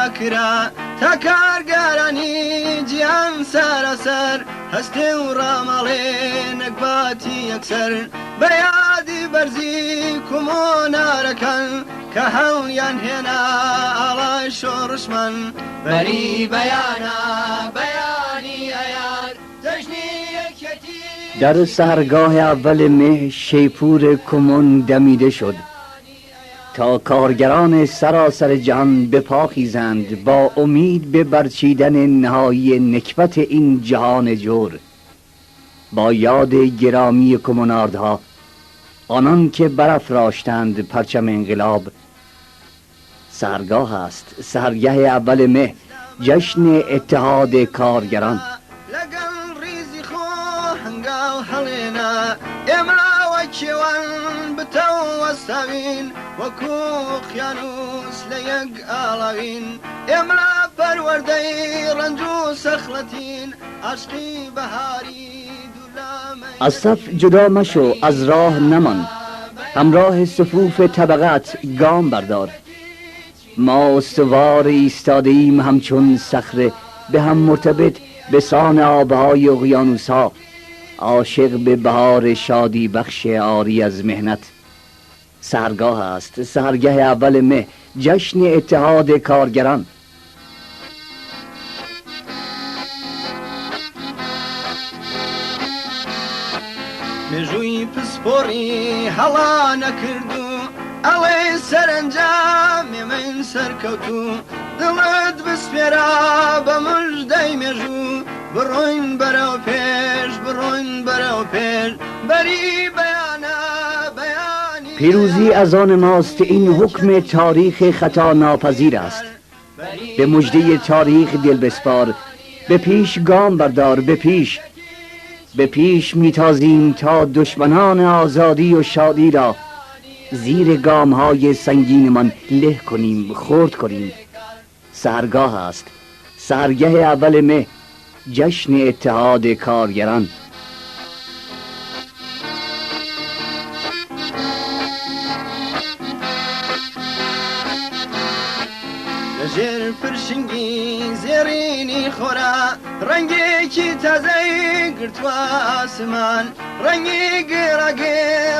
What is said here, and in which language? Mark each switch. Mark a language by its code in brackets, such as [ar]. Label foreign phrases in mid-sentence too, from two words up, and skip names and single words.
[ckb] کرا تا کارگەرانی جیان سەرەسەر هەستێ و ڕامەڵێ نەکباتی یەکسەر بە یادی بەرزی کومۆنارەکەن کە هەڵیان هێنا ئاڵای شۆڕشمان بەری بەیانە بەیانی ئەیار جەژنی یەکەتی. [fa] در سحرگاه اول مه شیپور کمون دمیده شد تا کارگران سراسر جهان به پا خیزند با امید به برچیدن نهایی نکبت این جهان جور. با یاد گرامی کموناردها، آنان که برافراشتند پرچم انقلاب. سحرگاه است، سحرگاه اول مه جشن اتحاد کارگران. [ckb] لەگەڵ ریزی خۆ هەنگاو هەڵێنا ئێمە وەکێوان بتەوەستاوین وەکو خیانوس لە یەک ئاڵاوین ئێمە پەروەردەی ڕەنج و سەخلەتین عاشقی بەهاری دوولامەی [fa] از صف جدا مشو، از راه نمان، همراه صفوف طبقات گام بردار. ما استوار ایستاده ایم همچون صخره، به هم مرتبط به سان آبهای اقیانوس‌ها، عاشق به بهار شادی بخش عاری از مهنت. سحرگاه است، سحرگاه اول مه، جشن اتحاد کارگران. [ckb] مێژووی پسپۆڕی هەڵا نەکردو ئەڵێ سەرنجام ئێمەین سەرکەوتو دڵت بسپێرا بە موژدەی مێژوو بڕۆین بەرەو پێش بڕۆین بەرەو پێش بەری بەیانە بەیانی [fa] پیروزی از آن ماست، این حکم تاریخ خطا ناپذیر است. به مژده تاریخ دل بسپار، به پیش گام بردار، به پیش میتازیم تا دشمنان آزادی و شادی را زیر گام های سنگین من له کنیم، خرد کنیم. سحرگاه است، سحرگاه اول مه، جشن اتحاد کارگران. [ckb] لەژێر پرشنگی زێڕینی خۆرا ڕەنگێکی تازەی گرتووە ئاسمان ڕەنگی گێڕاگێر